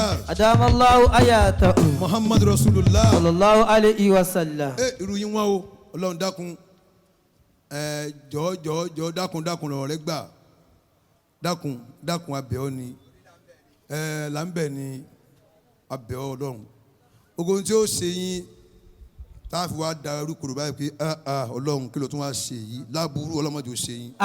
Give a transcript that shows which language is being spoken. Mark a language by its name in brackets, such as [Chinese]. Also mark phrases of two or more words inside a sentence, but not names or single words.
[Arabic] أدام الله آياته محمد رسول الله. صلى الله عليه وسلم. [Yoruba] Irú yín wá o Ọlọ́run dákun jọ̀ọ́ dákun lọ́rọ̀ rẹ gbà dákun abẹ́ ọ ni là ń bẹ̀ ni abẹ́ ọ Ọlọ́run ogun tí ó ṣe yín tá a fi wá da irú kúrò báyìí pé Ọlọ́run kí ló tún wá ṣe yìí láburú ọlọ́mọdé ò ṣe yín.